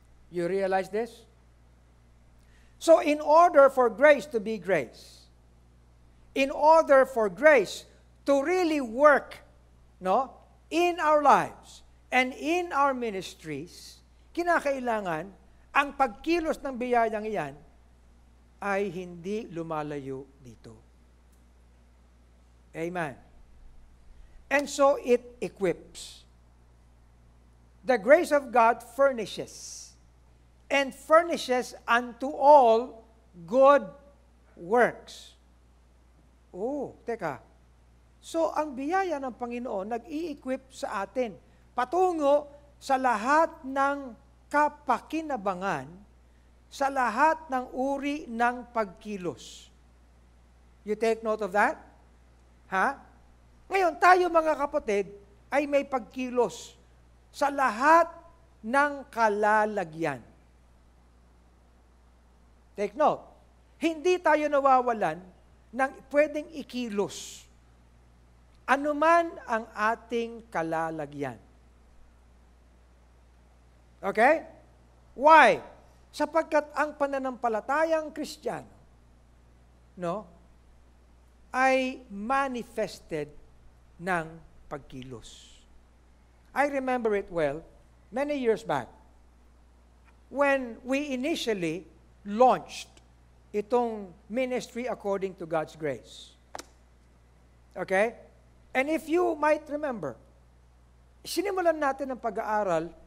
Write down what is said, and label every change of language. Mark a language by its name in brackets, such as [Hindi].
[English] You realize this? So, in order for grace to be grace, in order for grace to really work, no, in our lives and in our ministries, kinakailangan ang pagkilos ng biyayang iyan ay hindi lumalayo dito. Amen. And so it equips. The grace of God furnishes, and furnishes unto all good works. [Filipino] Oh, teka. So ang biyaya ng Panginoon nag-i-equip sa atin patungo sa lahat ng kapakinabangan, sa lahat ng uri ng pagkilos. You take note of that? Ha? Ngayon, tayo mga kapatid ay may pagkilos sa lahat ng kalalagyan. Take note. Hindi tayo nawawalan ng pwedeng ikilos. Anuman ang ating kalalagyan. Okay? Why? Sapagkat ang pananampalatayang Kristiyano, no, ay manifested ng pagkilos. [English] I remember it well, many years back, when we initially launched itong ministry according to God's grace. Okay? And if you might remember, sinimulan natin ang pag-aaral